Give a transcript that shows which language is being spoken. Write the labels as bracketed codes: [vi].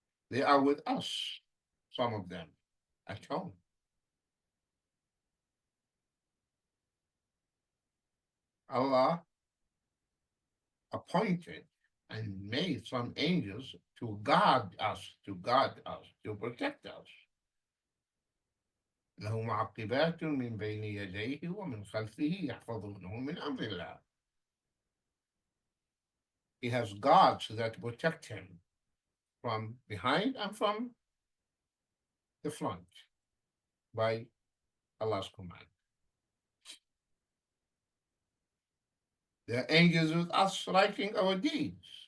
[en] They are with us, some of them, at home. Allah appointed and made some angels to guard us, to protect us. [ar] له معقبات من بين يديه ومن خلفه يحفظونه من أمر الله. [en] He has guards that protect him from behind and from the front by Allah's command. There are angels with us writing our deeds.